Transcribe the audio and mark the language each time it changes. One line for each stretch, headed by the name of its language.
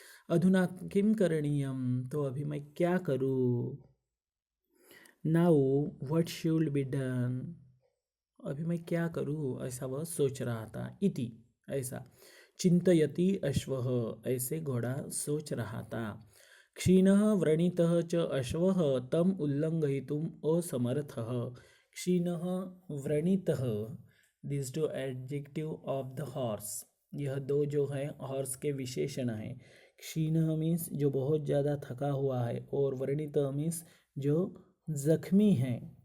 Sanskrit: अधुना किम करणीयम,
Hindi: तो अभी मैं क्या करूँ।
English: now what should be done,
Hindi: अभी मैं क्या करूँ, ऐसा वह सोच रहा था। इति, ऐसा।
Sanskrit: चिंतयति अश्वः,
Hindi: ऐसे घोड़ा सोच रहा था।
Sanskrit: क्षीणः व्रणितः च अश्वः तम उल्लंघयितुम् असमर्थः।
Hindi: क्षीणः व्रणितः,
English: this two adjective of the horse,
Hindi: यह दो जो है हॉर्स के विशेषण हैं। क्षीणः मीन्स जो बहुत ज़्यादा थका हुआ है, और व्रणित मीन्स जो जख्मी है।